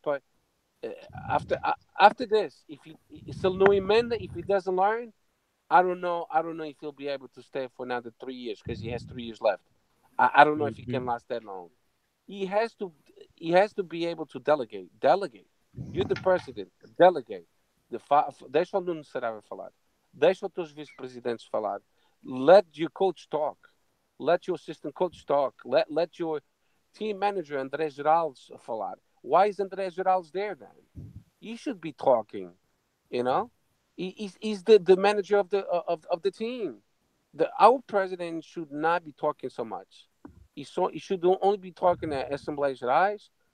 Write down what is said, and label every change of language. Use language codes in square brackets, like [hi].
[en] But uh, after this, if he still no [pt] emenda, [en] if he doesn't learn, I don't know. I don't know if he'll be able to stay for another 3 years because he has 3 years left. I don't know if he can last that long. He has to. He has to be able to delegate. Delegate. You're the president. Delegate. [pt] Deixa o Nuno Saraiva falar. Deixa os teus vice-presidentes falar. [en] Let your coach talk. Let your assistant coach talk. Let your team manager André Geraldes [pt] falar. [en] Why is André Geraldes there then? He should be talking. You know, he's the manager of the team. Our president should not be talking so much. He should only be talking at Assembleias Gerais.